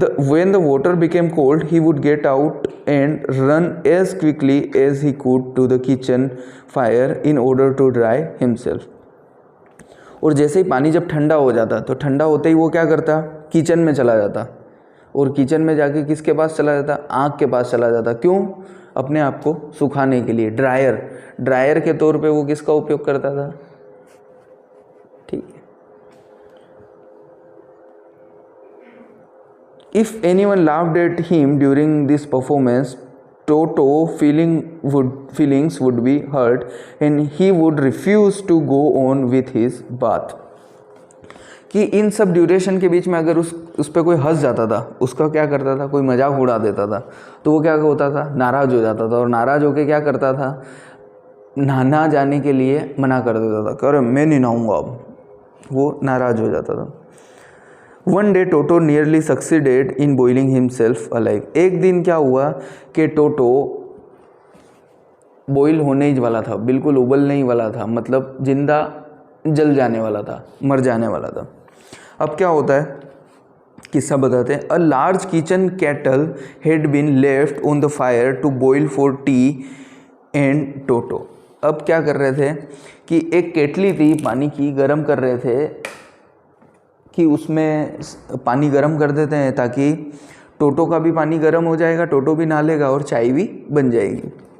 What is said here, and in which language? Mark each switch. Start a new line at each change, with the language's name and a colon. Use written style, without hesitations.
English: When the water became cold, he would get out and run as quickly as he could to the kitchen fire in order to dry himself.
Hindi: और जैसे ही पानी जब ठंडा हो जाता तो ठंडा होते ही वो क्या करता, किचन में चला जाता और किचन में जाके किसके पास चला जाता, आग के पास चला जाता। क्यों, अपने आप को सुखाने के लिए। ड्रायर के तौर पे वो किसका उपयोग करता था, ठीक है।
English: If anyone laughed at him during this performance, Toto feelings would be hurt and he would refuse to go on with his bath.
Hindi: कि इन सब ड्यूरेशन के बीच में अगर उस पर कोई हंस जाता था, उसका क्या करता था, कोई मजाक उड़ा देता था, तो वो क्या होता था, नाराज़ हो जाता था और नाराज़ होकर क्या करता था, नहाना जाने के लिए मना कर देता था, कर मैं नहीं नहाऊंगा अब, वो नाराज़ हो जाता था।
English: One day Toto nearly succeeded in boiling himself alive.
Hindi: एक दिन क्या हुआ कि टोटो बॉईल होने ही वाला था, बिल्कुल उबलने ही वाला था, मतलब जिंदा जल जाने वाला था, मर जाने वाला था। अब क्या होता है, किस्सा बताते हैं।
English: A large kitchen kettle had been left on the fire to boil for tea and Toto.
Hindi: अब क्या कर रहे थे कि एक केटली थी पानी की, गर्म कर रहे थे कि उसमें पानी गर्म कर देते हैं ताकि टोटो का भी पानी गर्म हो जाएगा, टोटो भी नहा लेगा और चाय भी बन जाएगी।